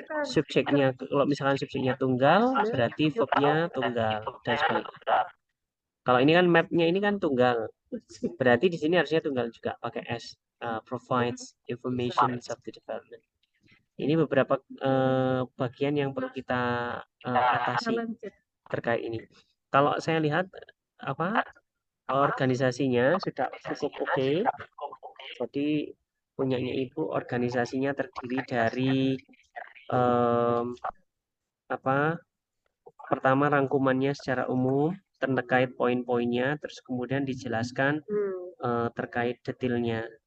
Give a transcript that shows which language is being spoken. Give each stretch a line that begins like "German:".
Indonesian: Subjeknya kalau misalkan subjeknya tunggal, berarti verbnya tunggal dan sebaliknya. Kalau ini kan mapnya ini kan tunggal, berarti di sini harusnya tunggal juga pakai S.
English: Provides information of the development.
Indonesian: Ini beberapa bagian yang perlu kita atasi terkait ini. Kalau saya lihat apa organisasinya sudah cukup oke. Jadi punyanya Ibu organisasinya terdiri dari em, apa pertama rangkumannya secara umum terkait poin-poinnya, terus kemudian dijelaskan terkait detailnya.